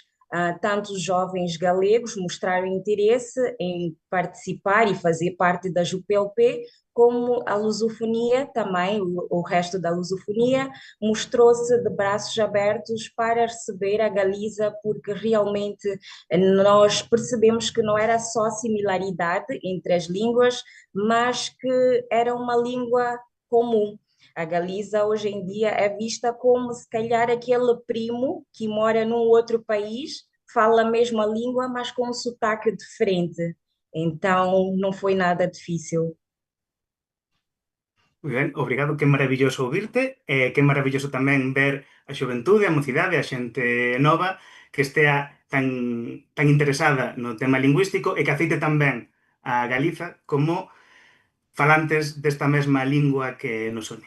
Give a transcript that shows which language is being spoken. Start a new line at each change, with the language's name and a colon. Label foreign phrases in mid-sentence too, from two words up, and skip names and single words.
Portuguese: Tantos jovens galegos mostraram interesse em participar e fazer parte da JUPLP, como a lusofonia também, o resto da lusofonia, mostrou-se de braços abertos para receber a Galiza, porque realmente nós percebemos que não era só similaridade entre as línguas, mas que era uma língua comum. A Galiza hoje em dia é vista como se calhar aquele primo que mora num outro país, fala a mesma língua, mas com um sotaque diferente. Então não foi nada difícil.
Galician: Moi ben, obrigado, que maravilloso ouvirte, que maravilloso tamén ver a xuventude, a mocidade, a xente nova que estea tan interesada no tema lingüístico e que aceite tamén a Galiza como falantes desta mesma lingua que nos une.